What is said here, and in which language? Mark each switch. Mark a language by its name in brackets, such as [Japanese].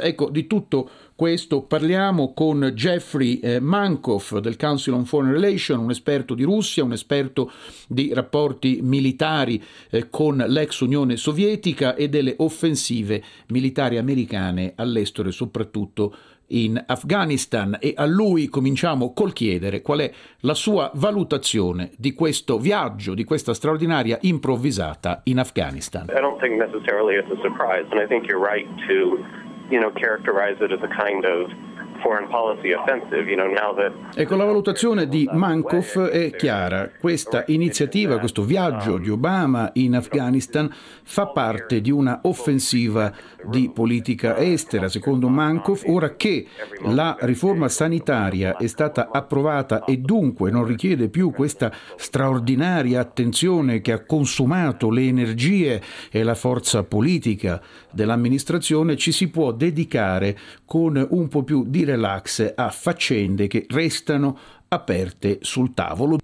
[Italian] Ecco, di tutto questo parliamo con Jeffrey Mankoff del Council on Foreign Relations, un esperto di Russia, un esperto di rapporti militari con l'ex Unione Sovietica e delle offensive militari americane all'estero e soprattutto in Afghanistan. E a lui cominciamo col chiedere qual è la sua valutazione di questo viaggio, di questa straordinaria improvvisata in Afghanistan. [English] I don't think necessarily it's a surprise, and I think you're right to, you know, characterize it as a kind of foreign policy offensive, you know, now that... [Italian] Ecco, la valutazione di Mankoff è chiara. Questa iniziativa, questo viaggio di Obama in Afghanistan fa parte di una offensiva di politica estera. Secondo Mankoff, ora che la riforma sanitaria è stata approvata e dunque non richiede più questa straordinaria attenzione che ha consumato le energie e la forza politica dell'amministrazione, ci si può dedicare con un po' più di relax a faccende che restano aperte sul tavolo.